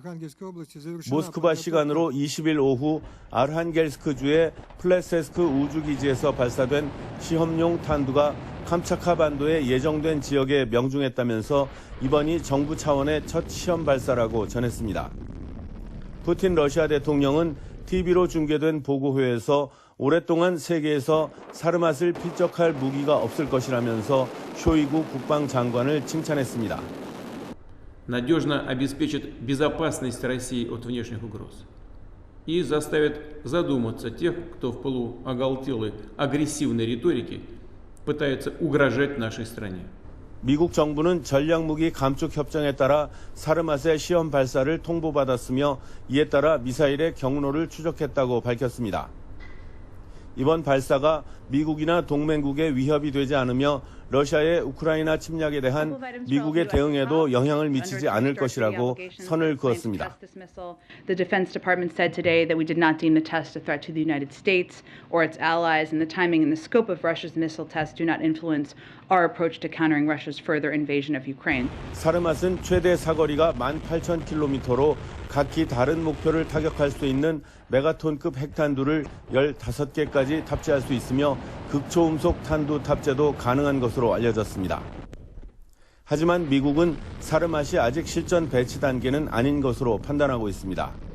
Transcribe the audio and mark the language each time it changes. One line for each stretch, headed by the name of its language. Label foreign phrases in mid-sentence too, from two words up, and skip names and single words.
Korean: 모스크바 시간으로 20일 오후 아르한겔스크주의 플레세스크 우주기지에서 발사된 시험용 탄두가 캄차카 반도에 예정된 지역에 명중했다면서 이번이 정부 차원의 첫 시험 발사라고 전했습니다. 푸틴 러시아 대통령은 TV로 중계된 보고회에서 오랫동안 세계에서 사르맛을 피적할 무기가 없을 것이라면서 쇼이구 국방장관을 칭찬했습니다.
Russian: надежно обеспечит безопасность России от внешних угроз и заставит задуматься тех, кто в пылу оголтелой агрессивной риторики пытается угрожать нашей стране.
Korean: 미국 정부는 전략무기 감축 협정에 따라 사르맛의 시험 발사를 통보받았으며 이에 따라 미사일의 경로를 추적했다고 밝혔습니다. 이번 발사가 미국이나 동맹국에 위협이 되지 않으며 러시아의 우크라이나 침략에 대한 미국의 대응에도 영향을 미치지 않을 것이라고 선을 그었습니다.
English: The Defense Department said today that we did not deem the test a threat to the United States or its allies, and the timing and the scope of Russia's missile tests do not influence our approach to countering Russia's further invasion of Ukraine.
Korean: 사르맛은 최대 사거리가 18,000km로 각기 다른 목표를 타격할 수 있는 메가톤급 핵탄두를 15개까지 탑재할 수 있으며 극초음속 탄두 탑재도 가능한 것으로 알려졌습니다. 하지만 미국은 사르맛이 아직 실전 배치 단계는 아닌 것으로 판단하고 있습니다.